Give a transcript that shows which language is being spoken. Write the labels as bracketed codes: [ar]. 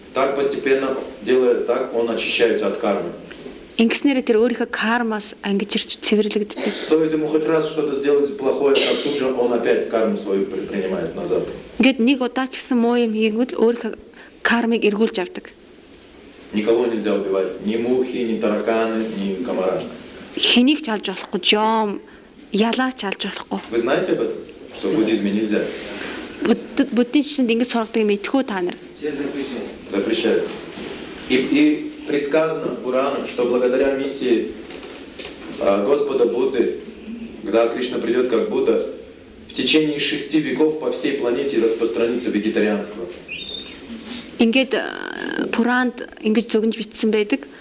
[ru] Так постепенно делая так, он очищается от кармы. [mn] Ингэснээрээ тэр өөрийнхөө кармаас ангижирч цэвэрлэгддэг. [ru] Стоит ему хоть раз что-то сделать плохое, как тут же он опять карму свою предпринимает назад. [mn] Гэт нэг удаа ч гэсэн муу юм хийгүүд л өөрийнхөө кармыг эргүүлж авдаг. [ru] Никого нельзя убивать. Ни мухи, ни тараканы, ни комара. [mn] Хэнийг ч алж болохгүй, жом, ялаа ч алж болохгүй. [ru] Вы знаете об этом? Что в буддизме нельзя? [mn] Буддийн шашинд ингэж сургадаг юм итгэхүү та нар. [ru] Запрещают. И предсказано Пураном, что благодаря миссии Господа Будды, когда Кришна придет как Будда, в течение 6 веков по всей планете распространится вегетарианство. [mn] Ингээд Пуранд ингэж зөгнж бичсэн байдаг.